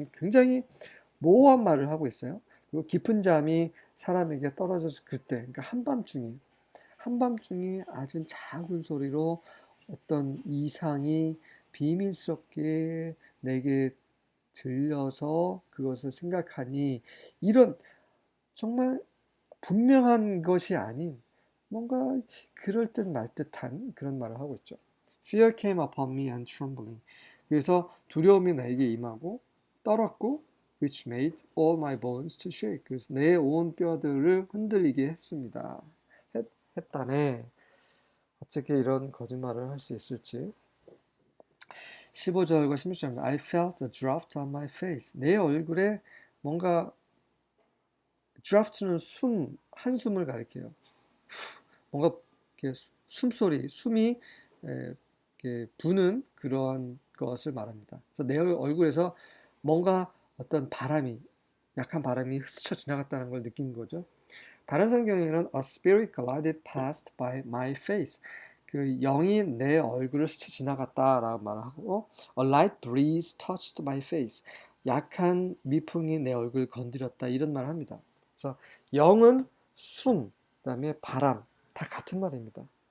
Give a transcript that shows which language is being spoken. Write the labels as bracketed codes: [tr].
[ko] 굉장히 모호한 말을 하고 있어요. 그리고 깊은 잠이 사람에게 떨어졌을 그때, 그러니까 한밤중에 아주 작은 소리로 어떤 이상이 비밀스럽게 내게 들려서 그것을 생각하니 이런 정말 분명한 것이 아닌 뭔가 그럴듯 말듯한 그런 말을 하고 있죠. [en] Fear came upon me and trembling. [ko] 그래서 두려움이 나에게 임하고 떨었고 [en] which made all my bones to shake. [ko] 그래서 내 온 뼈들을 흔들리게 했습니다. 했다네. 어떻게 이런 거짓말을 할 수 있을지. 15절과 16절입니다. [en] I felt a draft on my face. [ko] 내 얼굴에 뭔가 draft는 한숨을 가리켜요. 뭔가 이렇게 숨이 이렇게 부는 그러한 것을 말합니다. 그래서 내 얼굴에서 뭔가 어떤 약한 바람이 스쳐 지나갔다는 걸 느낀 거죠. 다른 성경에는 [en] a spirit glided past by my face. [ko] 그 영이 내 얼굴을 스쳐 지나갔다라고 말하고 [en] a light breeze touched my face. [ko] 약한 미풍이 내 얼굴을 건드렸다 이런 말을 합니다. 그래서 영은 그다음에 바람 다 같은 말입니다.